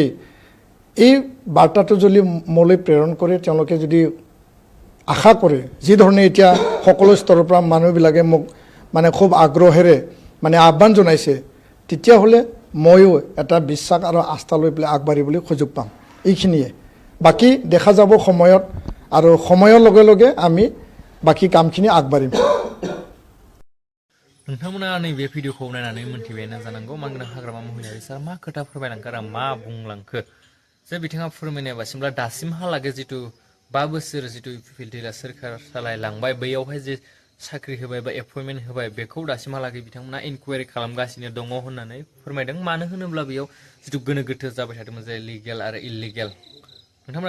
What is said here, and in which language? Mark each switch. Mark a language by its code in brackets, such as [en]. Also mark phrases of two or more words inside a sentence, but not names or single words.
[as] এই বাৰ্তাটো যদি মোলৈ প্ৰেৰণ কৰে তেওঁলোকে যদি আশা কৰে যি ধৰণে এতিয়া সকলো স্তৰৰ পৰা মানুহবিলাকে মোক মানে খুব আগ্ৰহেৰে মানে আহ্বান জনাইছে তেতিয়াহ'লে ময়ো এটা বিশ্বাস আৰু আস্থা লৈ পেলাই আগবাঢ়িবলৈ সুযোগ পাম এইখিনিয়ে বাকী দেখা যাব সময়ত আৰু সময়ৰ লগে লগে আমি বাকী কামখিনি আগবাঢ়িম [brx] नोंथांमोना नैबे भिडिअखौ नायनानै मोनथिबायानो जानांगौ मानगोनां हाग्रामा महिलारि सार मा खोथा फोरमायलांखो आरो मा बुंलांखो जे बिथाङा फोरमायनाय बासिमब्ला दासिमहालागै जिथु 5 बोसोर जिथु इउपिपिएलआ सोरखार सालायलांबाय बैयावहाय जे साख्रि होबाय बा एपइन्टमेन्ट होबाय बेखौ दासिमहालागै बिथांमोना इनकुवारि खालामगासिनो दङ होननानै फोरमायदों मानो होनोब्ला बेयाव जिथु गोनो गोथो जाबाय थादोंमोन जे लिगेल आरो इलिगेल नोंथांमोना